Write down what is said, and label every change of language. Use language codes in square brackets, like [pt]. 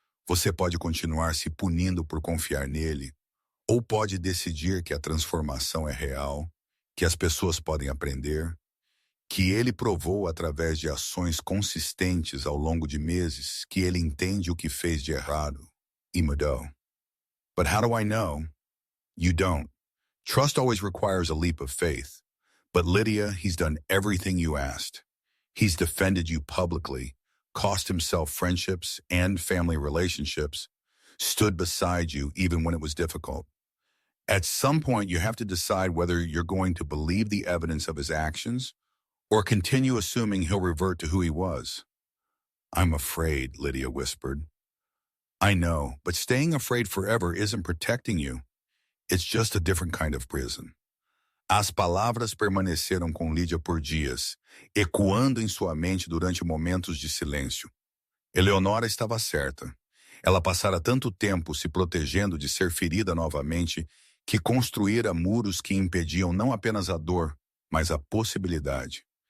[pt] Você pode continuar se punindo por confiar nele, ou pode decidir que a transformação é real, que as pessoas podem aprender, que ele provou através de ações consistentes ao longo de meses que ele entende o que fez de errado e mudou. [en] But how do I know? You don't. Trust always requires a leap of faith. But Lydia, he's done everything you asked. He's defended you publicly, cost himself friendships and family relationships, stood beside you even when it was difficult. At some point, you have to decide whether you're going to believe the evidence of his actions or continue assuming he'll revert to who he was. I'm afraid, Lydia whispered. I know, but staying afraid forever isn't protecting you. It's just a different kind of prison. [pt] As palavras permaneceram com Lydia por dias, ecoando em sua mente durante momentos de silêncio. Eleonora estava certa. Ela passara tanto tempo se protegendo de ser ferida novamente que construíra muros que impediam não apenas a dor, mas a possibilidade.